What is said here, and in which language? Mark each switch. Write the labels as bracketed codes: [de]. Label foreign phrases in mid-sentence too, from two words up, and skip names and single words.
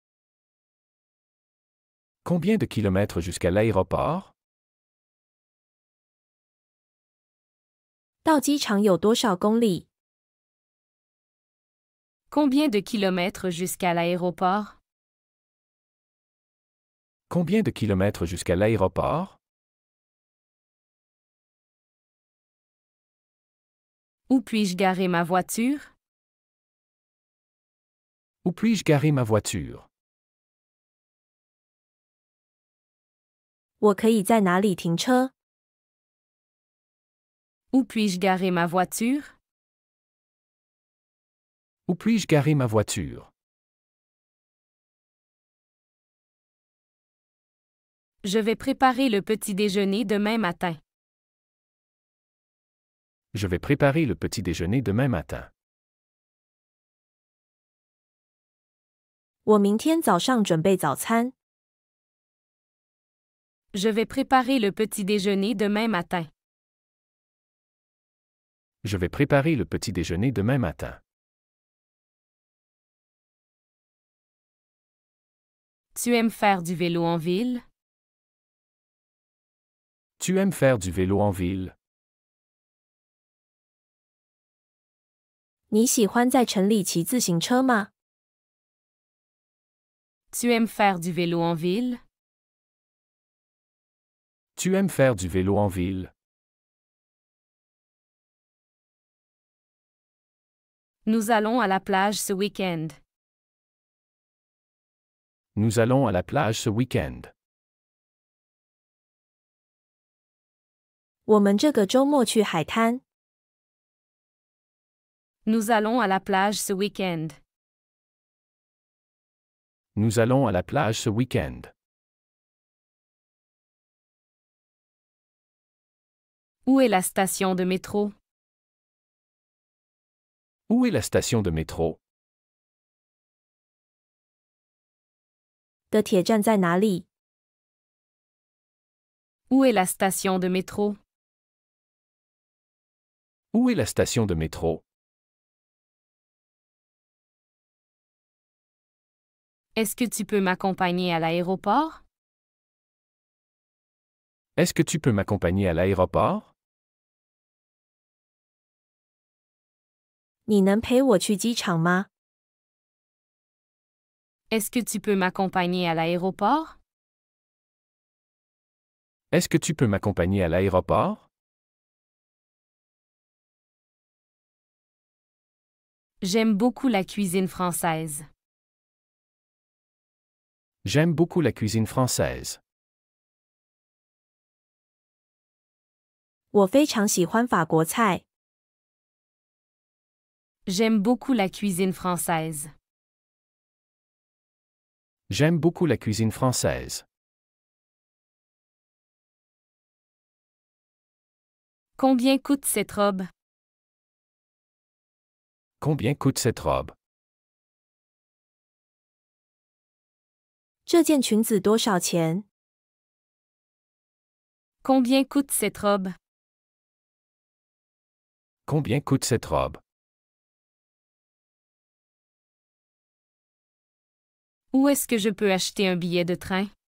[fr] Combien de kilomètres jusqu'à l'aéroport? [zh] 到机场有多少公里？ [fr] Combien de kilomètres jusqu'à l'aéroport? Combien de kilomètres jusqu'à l'aéroport? Où puis-je garer ma voiture? Où puis-je garer ma voiture? [zh] 我可以在哪里停车？ [fr] Où puis-je garer ma voiture? Où puis-je garer ma voiture? Je vais préparer le petit déjeuner demain matin. Je vais préparer le petit déjeuner demain matin. [zh] 我明天早上准备早餐。 [fr] Je vais préparer le petit déjeuner demain matin. Je vais préparer le petit déjeuner demain matin. Tu aimes faire du vélo en ville? Tu aimes faire du vélo en ville? [zh] 你喜欢在城里骑自行车吗？ [fr] Tu aimes faire du vélo en ville? Tu aimes faire du vélo en ville? Nous allons à la plage ce week-end. Nous allons à la plage ce week-end. [zh] 我们这个周末去海滩。 [fr] Nous allons à la plage ce week-end. Nous allons à la plage ce week-end. Où est la station de métro? Où est la station de métro? [zh] 的铁站在哪里？ [fr] Où est la station de métro? Où est la station de métro? Est-ce que tu peux m'accompagner à l'aéroport? Est-ce que tu peux m'accompagner à l'aéroport? [zh] 你能陪我去机场吗？ [fr] Est-ce que tu peux m'accompagner à l'aéroport? Est-ce que tu peux m'accompagner à l'aéroport? J'aime beaucoup la cuisine française. J'aime beaucoup la cuisine française. [zh] 我非常喜欢法国菜。 [fr] J'aime beaucoup la cuisine française. J'aime beaucoup la cuisine française. Combien coûte cette robe? Combien coûte cette robe? [zh] 这件裙子多少钱？ [fr] Combien coûte cette robe? Combien coûte cette robe? Où est-ce que je peux acheter un billet de train?